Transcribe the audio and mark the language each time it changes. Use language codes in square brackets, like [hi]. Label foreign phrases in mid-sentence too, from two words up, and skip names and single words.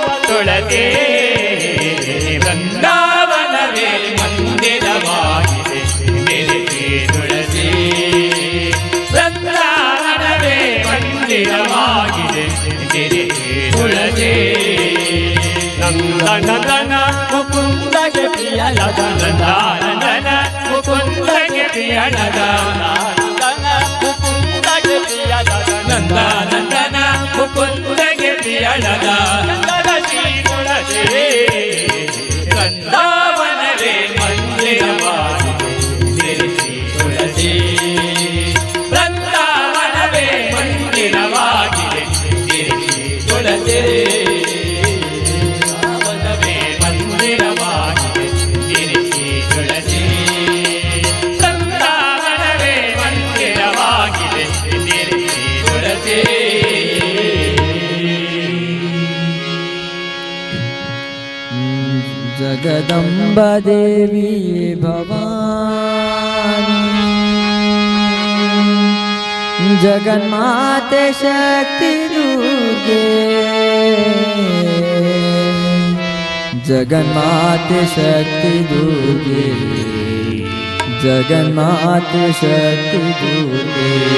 [kn] ತುಳಸಿ ಬೃಂದಾವನವೇ ಮಂದಿರವಾಗಿದೆ ತೆರೆಗೆ ತುಳಸಿ ಬೃಂದಾವನವೇ ಮಂದಿರವಾಗಿದೆ ತೆರೆಗೆ ತುಳಸಿ ನಂದನಂದನ ಮುಕುಂದಗೆ ಪ್ರಿಯಲದ ನಂದಾನಂದನ ಮುಕುಂದಗೆ ಪ್ರಿಯಳದ ನಂದನ ಮುಕುಂದಗೆ ಪ್ರಿಯಲದ ನಂದಾನಂದನ ಮುಕುಂದಗೆ ಪ್ರಿಯಳದ ನಂದನ ಶ್ರೀ ತುಳಸಿ ಬೃಂದಾವನವೇ ಮಂದಿರವಾಗಿದೆ ತೆರೆಗೆ ತುಳಸಿ ಬೃಂದಾವನವೇ ಮಂದಿರವಾಗಿದೆ ತೆರೆಗೆ ತುಳಸಿ ಬೃಂದಾವನವೇ ಮಂದಿರವಾಗಿದೆ ತೆರೆಗೆ ತುಳಸಿ ಬೃಂದಾವನವೇ ಮಂದಿರವಾಗಿದೆ ತೆರೆಗೆ ತುಳಸಿ [sa] जगदम्ब देवी भवानी जगन्माते शक्ति दुर्गे जगन्माते शक्ति दुर्गे जगन्माते शक्ति दुर्गे